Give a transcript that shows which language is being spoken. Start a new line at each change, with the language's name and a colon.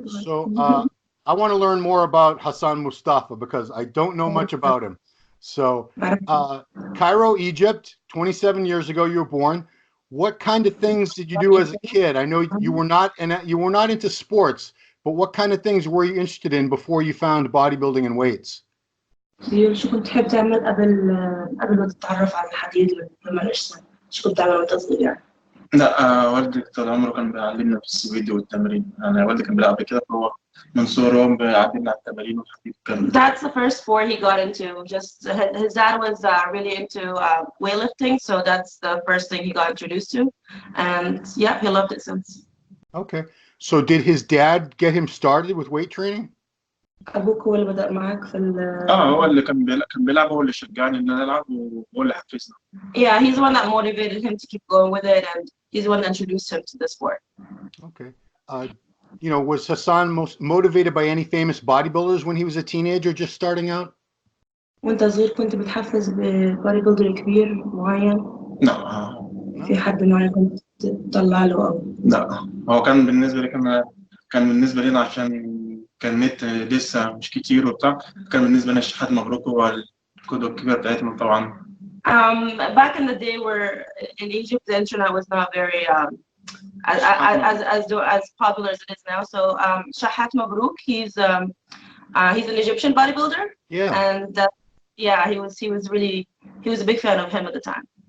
English: So I want to learn more about Hassan Mostafa because I don't know much about him. So Cairo, Egypt, 27 years ago you were born. What kind of things did you do as a kid? I know you were not into sports, but what kind of things were you interested in before you found bodybuilding and weights?
Arabic: شو كنت تحب تعمل قبل ما تتعرف على الحديد لما سنة؟ شو كنت تعمل وانت صغير؟ لا والدي طول عمره كان بيعلمنا في السويد والتمرين. انا والدي كان بيلعب كده فهو من صغره بيعلمنا على التمارين والحديد كان.
English: That's the first sport he got into. Just his dad was really into weightlifting, so that's the first thing he got introduced to, and yeah, he loved it since. Okay. So did his dad get him started with weight training?
Arabic: أبوك هو اللي بدأ معك في هو اللي كان بيلعب هو اللي شجعني ان انا العب وهو اللي حفزني.
English: Yeah, he's the one that motivated him to keep going with it, and he's the one that introduced him to the sport. Okay. Was Hassan most motivated by any famous bodybuilders when he was a teenager just starting out?
Arabic: وانت صغير كنت بتحفز ببادي بيلدر كبير معين؟ لا. في حد معين كنت تطلع له أو؟ لا، هو كان بالنسبة لي كان بالنسبة لنا عشان كان نت لسه مش كتير وبتاع، كان بالنسبة لنا الشحات مبروك هو القدوة الكبيرة بتاعتنا طبعا.
English: Back in the day where in Egypt the internet was not very as popular as it is now. So Shahat Mabruk, he's an Egyptian bodybuilder. Yeah. And he was a big fan of him at the time.